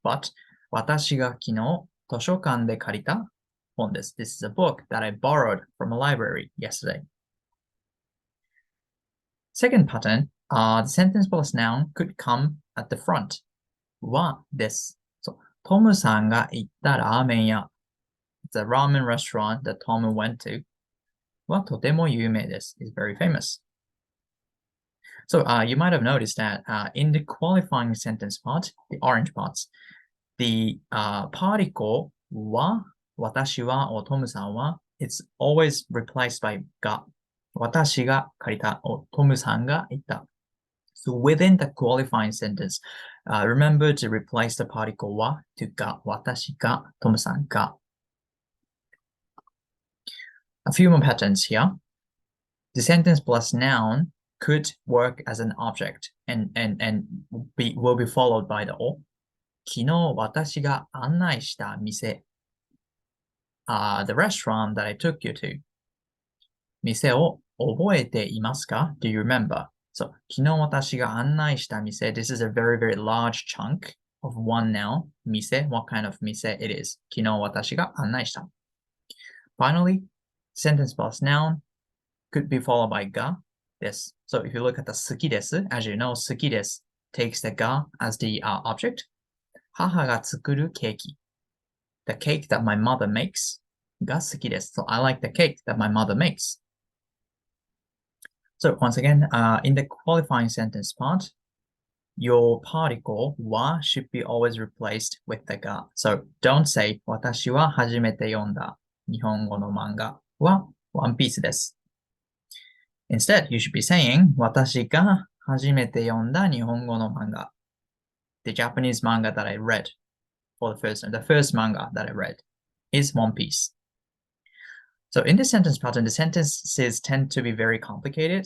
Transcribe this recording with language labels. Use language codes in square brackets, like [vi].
[ja] But 私が昨日図書館で借りた本です. [en] This is a book that I borrowed from a library yesterday. Second pattern, the sentence plus noun could come at the front. [ja] はです. So, トムさんが行ったラーメン屋. [en] It's a ramen restaurant that Tom went to. [ja] はとても有名です. [en] Is very famous. So you might have noticed that in the qualifying sentence part, the orange parts, the particle は、私は、or トムさんは, it's always replaced by が。 [ja] 私が借りた、or トムさんが言った. [en] So within the qualifying sentence, remember to replace the particle は to が。 [ja] 私が、トムさんが. [en] A few more patterns here. The sentence plus noun could work as an object and will be followed by the お. [ja] 昨日私が案内した店. [en] The restaurant that I took you to. [ja] 店を覚えていますか? [en] Do you remember? [ja] So, 昨日私が案内した店. [en] This is a very, very large chunk of one noun. 店, what kind of 店 it is. [ja] 昨日私が案内した. [en] Finally, sentence plus noun could be followed by が. This. So if you look at the 好きです, as you know, 好きです takes the が as the object. [ja] 母が作るケーキ。 [en] The cake that my mother makes [ja] が好きです。 [en] So I like the cake that my mother makes. So once again, in the qualifying sentence part, your particle は should be always replaced with the が. So don't say [ja] 私は初めて読んだ日本語の漫画は One Piece です。 [en] Instead, you should be saying [ja] 私が初めて読んだ日本語の漫画 [en] The Japanese manga that I read for the first time, the first manga that I read is One Piece. So in this sentence pattern, the sentences tend to be very complicated.